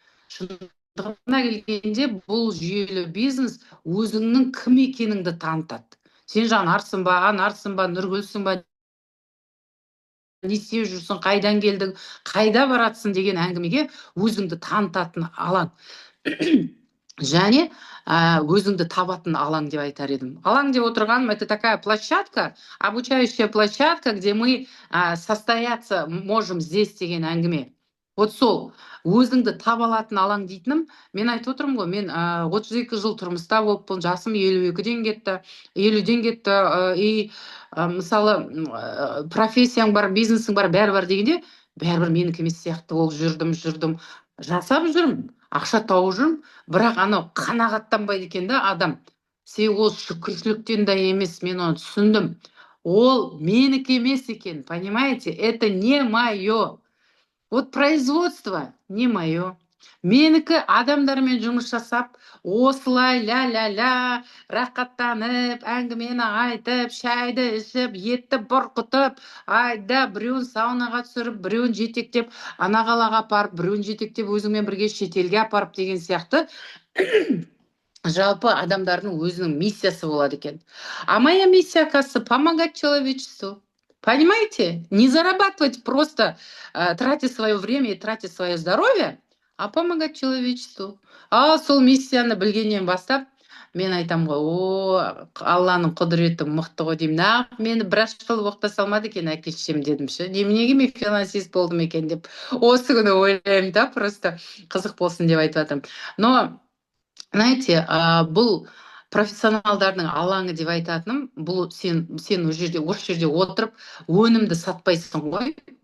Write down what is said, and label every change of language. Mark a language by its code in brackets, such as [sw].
[kk] Шындығына келгенде бұл жүйелі бизнес өзіңнің кім екеніңді танытады. Сен Жанарсың ба, Анарсың ба, Нұргүлсің ба, не істеп жүрсің, қайдан келдің, қайда баратсың деген әңгімеге өзіңді танытатын алаң. Және өзіңді табатын алаң деп айтар едім. Алаң деп отырғаным, [ru] это такая площадка, обучающая площадка, где мы состояться можем здесь [kk] деген әңгіме. Вот сол өзіңді таба алатын алаң дейтінім, мен айтып отырмын ғой, мен 32 жыл тұрмыста болыппын, жасым 52-ден кетті, 50-ден кетті, и мысалы профессияң бар, бизнесің бар, бәрі бар дегенде, бәрібір менікі емес сияқты болып жүрдім, жасап жүрмін, ақша тауып жүрмін, бірақ анау қанағаттанбайды екен да адам. Ол шүкіршіліктен де емес, мен оны түсіндім. Ол менікі емес екен, [ru] понимаете? Это не мое. Вот производство не мое. [kk] Менікі адамдармен жұмыс жасап, осылай ля-ля-ля, рақаттанып, әңгімені айтып, шайды ішіп, етті бұрқытып, айда біреуін саунаға түсіріп, біреуін жетектеп, ана қалаға апарып, біреуін жетектеп, өзіңмен бірге шетелге апарып деген сияқты жалпы адамдардың өзінің миссиясы болады екен. [ru] А моя миссия, оказывается, помогать человечеству. Понимаете? Не зарабатывать просто, тратя свое время и тратя свое здоровье, а помогать человечеству. [kk] Сол миссияны білгеннен бастап, мен айтам ғой, Алланың құдіреті мықты ғой деймін. Мені 1 жыл оқыта салмады екен әке-шешем дедім ше. Неменеге мен финансист болдым екен деп. Осы күні ойлаймын да, просто қызық болсын деп айтып жатырмын. [ru] Но знаете, [kk] бұл профессионалдардың алаңы деп айтатыным, бұл сен осы жерде отырып, өнімді сатпайсың ғой.